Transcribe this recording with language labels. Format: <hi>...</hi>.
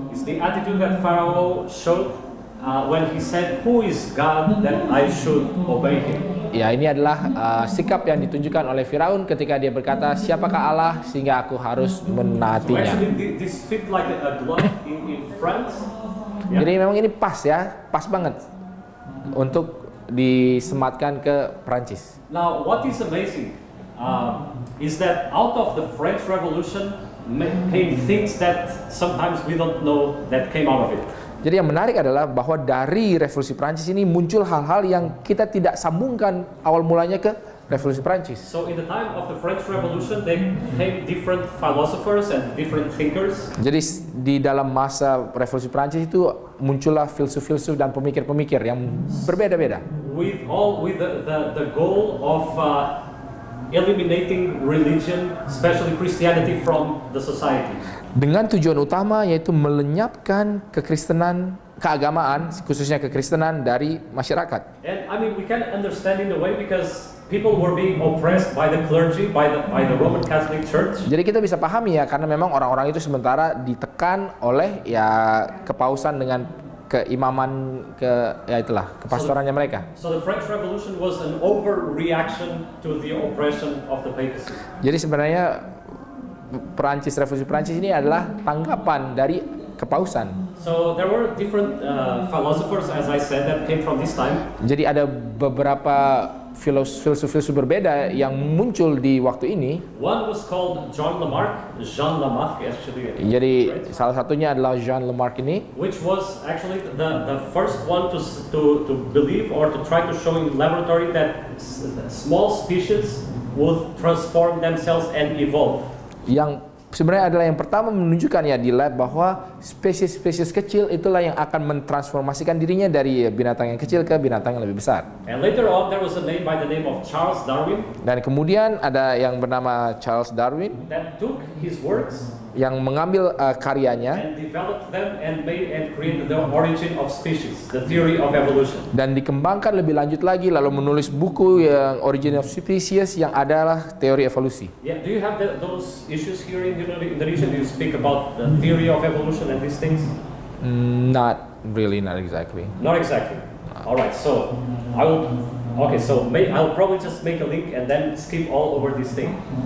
<en>It's the attitude that Pharaoh showed when he said, "Who is God that I should obey him?"</en> <id>Ya, ini adalah sikap yang ditunjukkan oleh Firaun ketika dia berkata, siapakah Allah sehingga aku harus</id> <en>So</en> <id>menaatinya.</id> <en>actually, this fit like a glove in France. Yeah.</en> <id>Jadi memang ini pas banget untuk disematkan ke Prancis.</id> <en>Now, what is amazing is that out of the French Revolution came things that sometimes we don't know that came out of it.</en> <id>Jadi yang menarik adalah bahwa dari revolusi Prancis ini muncul hal-hal yang kita tidak sambungkan awal mulanya ke revolusi Prancis.</id> <en>So in the time of the French Revolution, there came different philosophers and different thinkers.</en> <id>Jadi di dalam masa revolusi Prancis itu muncullah filsuf-filsuf dan pemikir-pemikir yang berbeda-beda.</id> <en>With the goal of eliminating religion, especially Christianity, from the society.</en> <id>Dengan tujuan utama yaitu melenyapkan kekristenan, keagamaan, khususnya kekristenan dari masyarakat.</id> <en>And I mean, we can understand in a way because people were being oppressed by the clergy, by the Roman Catholic Church.</en> <id>Jadi kita bisa pahami ya, karena memang orang-orang itu sementara ditekan oleh ya kepausan dengan keimaman kepastorannya mereka.</id> <en>So the French Revolution was an overreaction to the oppression of the papacy.</en> <id>Jadi sebenarnya revolusi Prancis ini adalah tanggapan dari kepausan.</id> <en>So there were different philosophers, as I said, that came from this time.</en> <id>Jadi ada beberapa filsuf-filsuf berbeda yang muncul di waktu ini.</id> <en>One was called Jean Lamarck actually.</en> <id>Jadi salah satunya adalah Jean Lamarck ini,</id> <en>Which was actually the first one to believe or to try to show in laboratory that small species would transform themselves and evolve.</en> <id>yang sebenarnya adalah yang pertama menunjukkan ya di lab bahwa spesies-spesies kecil itulah yang akan mentransformasikan dirinya dari binatang yang kecil ke binatang yang lebih besar.</id> <en>And later on there was a name by the name of Charles Darwin</en> <id>Dan kemudian ada yang bernama Charles Darwin</id> <en>that took his words</en> <id>yang mengambil karyanya</id> <en>and developed them and created the origin of species, the theory of evolution.</en> <id>dan dikembangkan lebih lanjut lagi lalu menulis buku yang Origin of Species yang adalah teori evolusi.</id> <en>Yeah, do you have those issues here in Indonesia? Do you speak about the theory of evolution and these things? Not exactly. Not exactly. All right, so I'll probably just make a link and then skip all over this thing.</en>